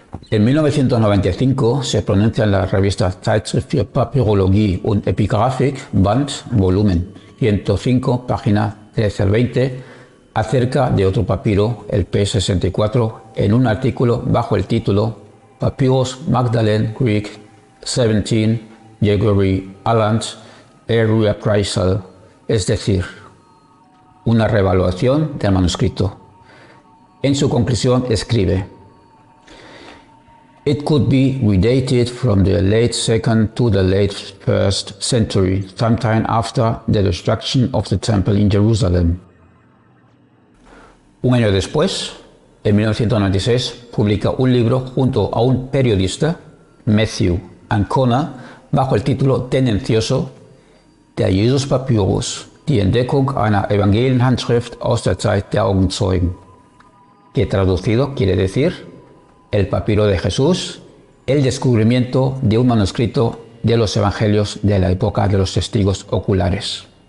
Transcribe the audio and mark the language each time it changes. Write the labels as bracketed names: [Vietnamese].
[Spanish] En 1995 se pronuncia en la revista Zeitschrift für Papyrologie und Epigraphik, Band, volumen 105, página 13 al 20, acerca de otro papiro, el P64, en un artículo bajo el título Papyrus Magdalene Greek 17, Gregory Aland, a Reappraisal, es decir, una reevaluación del manuscrito. En su conclusión escribe: [English] It could be redated from the late 2nd to the late 1st century, sometime after the destruction of the temple in Jerusalem. [Spanish] Un año después, en 1996, publica un libro junto a un periodista, Matthew Ancona, bajo el título tendencioso Der Jesus-Papyrus, die Entdeckung einer Evangelienhandschrift aus der Zeit der Augenzeugen, que traducido quiere decir El papiro de Jesús, el descubrimiento de un manuscrito de los evangelios de la época de los testigos oculares.